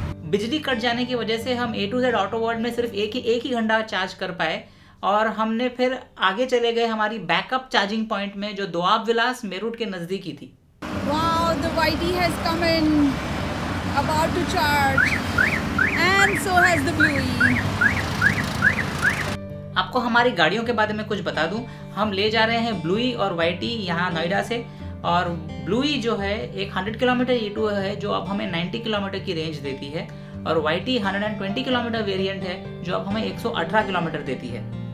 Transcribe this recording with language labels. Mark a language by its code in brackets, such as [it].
[hi] बिजली कट जाने की वजह से हम A to Z auto world में सिर्फ एक ही घंटा चार्ज कर पाए और हमने फिर आगे चले गए हमारी बैकअप चार्जिंग पॉइंट में जो दोआब विलास मेरठ के नज़दीकी थी। [en] Wow, the YT has come in, about to charge, and so has the Bluey. [hi] आपको हमारी गाड़ियों के बारे में कुछ बता दूं, हम ले जा रहे हैं ब्लूई और YT यहाँ नोएडा से, और ब्लूई जो है एक 100 किलोमीटर E2 है जो अब हमें 90 किलोमीटर की रेंज देती है, और YT 120 किलोमीटर वेरिएंट है जो अब हमें 118 किलोमीटर देती है।